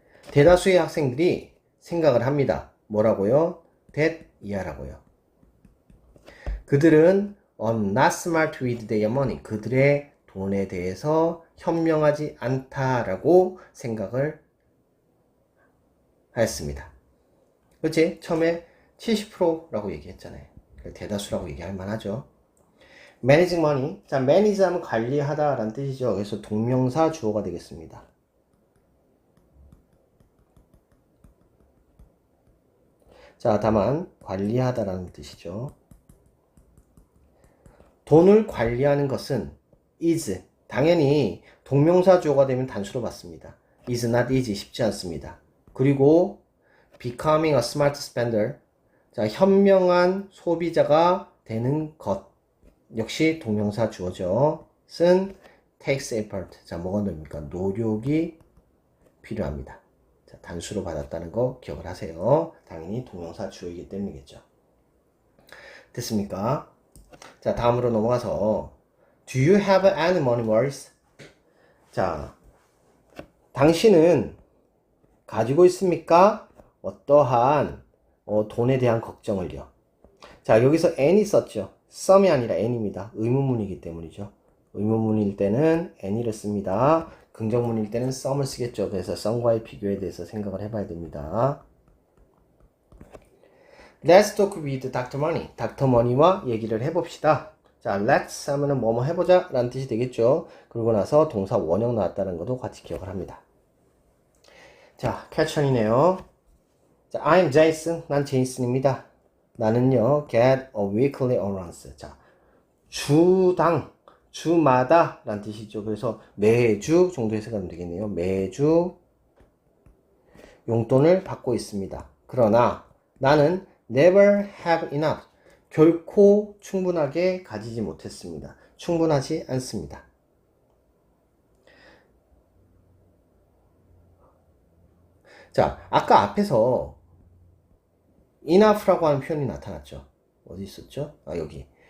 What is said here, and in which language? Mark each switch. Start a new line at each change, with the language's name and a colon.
Korean: 대다수의 학생들이 생각을 합니다. 뭐라고요? that 이하라고요. 그들은
English: not smart with their money.
Korean: 그들의 돈에 대해서 현명하지 않다라고 생각을 하였습니다. 그렇지? 처음에 70%라고 얘기했잖아요. 대다수라고 얘기할 만하죠.
English: managing money.
Korean: 자, manage 하면 관리하다 라는 뜻이죠. 그래서 동명사 주어가 되겠습니다. 자, 다만 관리하다 라는 뜻이죠. 돈을 관리하는 것은 is, 당연히 동명사 주어가 되면 단수로 받습니다.
English: is not easy,
Korean: 쉽지 않습니다. 그리고
English: becoming a smart spender,
Korean: 자, 현명한 소비자가 되는 것 역시 동명사 주어죠. 쓴
English: takes effort,
Korean: 자, 뭐가 됩니까? 노력이 필요합니다. 자, 단수로 받았다는 거 기억을 하세요. 당연히 동명사 주어이기 때문이겠죠. 됐습니까? 자, 다음으로 넘어가서
English: Do you have any money worries?
Korean: 자, 당신은 가지고 있습니까? 어떠한 돈에 대한 걱정을요. 자, 여기서 any 썼죠. some이 아니라 any입니다. 의문문이기 때문이죠. 의문문일 때는 any를 씁니다. 긍정문일 때는 some을 쓰겠죠. 그래서 some과의 비교에 대해서 생각을 해봐야 됩니다.
English: Let's talk with Dr. Money. Dr.
Korean: Money와 얘기를 해봅시다. 자, let's 하면은 뭐뭐 해보자 라는 뜻이 되겠죠. 그러고 나서 동사 원형 나왔다는 것도 같이 기억을 합니다. 자, 캡션이네요. 자,
English: I'm Jason.
Korean: 난 제이슨입니다. 나는요,
English: get a weekly allowance.
Korean: 자, 주당, 주마다 라는 뜻이죠. 그래서 매주 정도 해석하면 되겠네요. 매주 용돈을 받고 있습니다. 그러나 나는
English: never have enough.
Korean: 결코 충분하게 가지지 못했습니다. 충분하지 않습니다. 자, 아까 앞에서 enough라고 하는 표현이 나타났죠. 어디 있었죠? 아, 여기.